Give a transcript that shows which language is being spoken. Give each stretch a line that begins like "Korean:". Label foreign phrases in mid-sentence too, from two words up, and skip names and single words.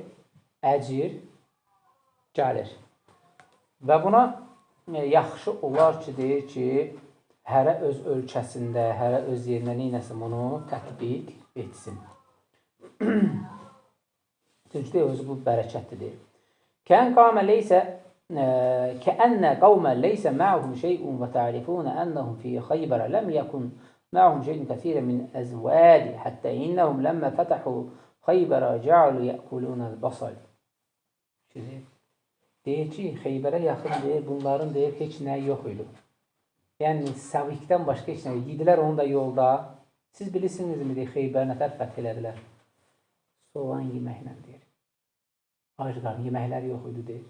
Azerbaijani: Əcir gəlir. Və buna yaxşı olar ki, deyir ki, hərə öz ölkəsində, hərə öz yerində neynəsin bunu tətbiq etsin. Çünki deyir, özü bu bərəkətlidir.
Arabic: كأن قوما ليس معهم شيء وتعرفون أنهم في خيبر لم يكن معهم شيء كثير من أزواج حتى إنهم لما فتحوا خيبر جعلوا يأكلون البصل.
Azerbaijani: Deyir ki, Xeybərə yaxın deyir, bunların deyir, heç nəyi yox idi. Yəni, Səvikdən başqa heç nəyi. Yedilər onu da yolda. Siz bilirsinizmi, deyir, Xeybər nətər fəth elədilər? Soğan yeməklə deyir. Ayrıqların yeməkləri yox idi, deyir.